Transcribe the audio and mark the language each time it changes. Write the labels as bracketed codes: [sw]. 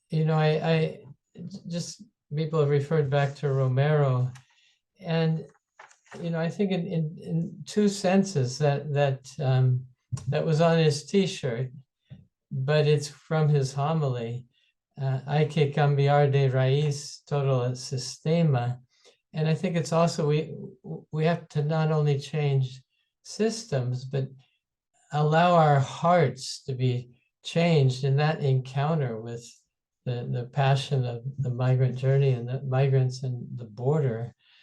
[en] I just, people have referred back to Romero, and I think in two senses that was on his T-shirt, but it's from his homily. [es] Hay que cambiar de raíz todo el sistema. [en] And I think it's also, we have to not only change systems, but allow our hearts to be changed in that encounter with the passion of the migrant journey and the migrants and the border.